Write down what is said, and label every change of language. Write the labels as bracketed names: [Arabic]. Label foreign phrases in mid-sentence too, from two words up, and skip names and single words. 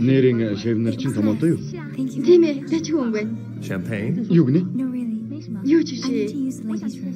[Mongolian] Нэрийн шеф нар чинь томоотой юу? [English] Thank you. [Mongolian] Тийм ээ. Дажгүй юм байна. [English] Champagne? [Mongolian] Юу гинэ? [English] No, really. [Mongolian] Юу ч [English] I need [Mongolian] шээ. [English] to use the ladies' room.